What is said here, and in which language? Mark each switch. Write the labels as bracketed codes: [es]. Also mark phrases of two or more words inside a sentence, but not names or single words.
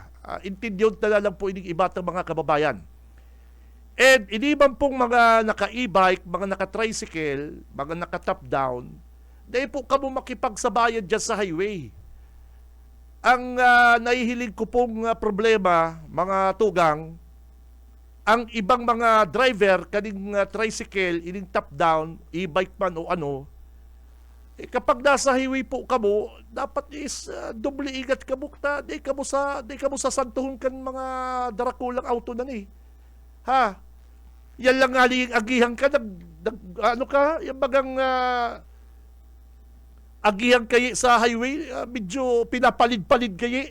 [bik] Intindiyon na lang po ining iba ng mga kababayan. And hindi man pong mga naka-e-bike, mga naka-tricycle, mga naka-top down, dahil po kamo makipagsabayan dyan sa highway. Ang nahihilig ko pong problema, mga tugang, ang ibang mga driver, kaning tricycle, ining top down, e-bike man o ano, kapag nasa highway po kamo, dapat is doble ingat kamo ta, di kamo sa santuhon kan mga darakulang auto na ni. Ha? Yan lang nga agihan ka, ano ka, yung bagang agihan kayi sa highway, medyo pinapalid-palid kayi.